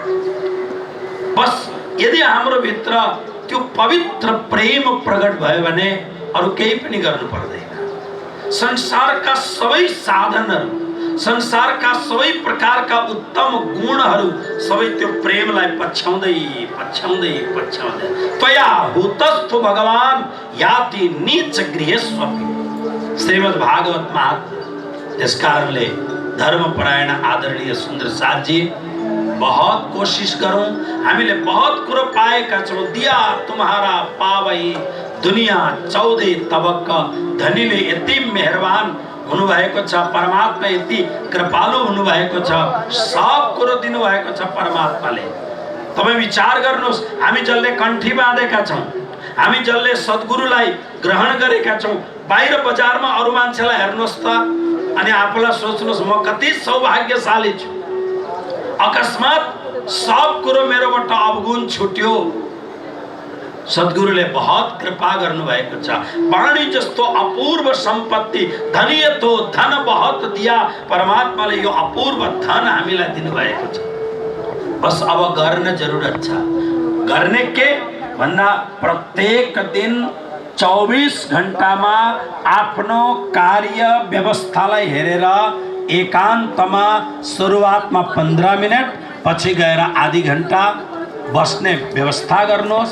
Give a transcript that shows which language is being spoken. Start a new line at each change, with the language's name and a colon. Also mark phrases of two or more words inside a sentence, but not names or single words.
Nepali: बस यदि हाम्रो भित्र त्यो पवित्र प्रेम प्रकट भयो भने अरू केही पनि गर्नु पर्दैन। संसारका सबै साधनहरू, संसारका सबै प्रकारका उत्तम गुणहरू सबै त्यो प्रेमलाई पछ्याउँदै पछ्याउँदै पछ्याउँदै
Sanskrit: त्वया हुतस्थु भगवान याति नीच गृहेष्वपि।
Nepali: श्रीमद् भागवत महात्म्य। इस कारणले धर्मपरायण आदरणीय सुन्दर साथजी, बहुत कोशिश गरौँ। हामीले बहुत कुरो पाएका छौँ।
Hindi: दिया तुम्हारा पावई दुनिया 14 तबक।
Nepali: धनीले यति मेहरबान हुनुभएको छ, परमात्मा यति कृपालु हुनुभएको छ, सब कुरो दिनुभएको छ परमात्माले। तपाईँ विचार गर्नुहोस्, हामी जसले कण्ठी बाँधेका छौँ, हामी जसले सद्गुरुलाई ग्रहण गरेका छौँ, बाहिर बजारमा अरू मान्छेलाई हेर्नुहोस् त अनि आफूलाई सोच्नुहोस्, म कति सौभाग्यशाली छु, अकस्मात सब कुरो मेरोबाट अवगुण छुट्यो। सद्गुरुले बहुत कृपा गर्नु भएको छ। वाणी जस्तो अपूर्व सम्पत्ति,
Hindi: धनीय तो धन बहुत दिया।
Nepali: परमात्माले यो अपूर्व धन हामीलाई दिनुभएको छ। बस अब गर्न जरुरत छ। गर्ने के भन्दा प्रत्येक दिन 24 घण्टामा आफ्नो कार्य व्यवस्थालाई हेरेर एकान्तमा सुरुवातमा 15 मिनट, पछि गएर आधी घण्टा बस्ने व्यवस्था गर्नुहोस्।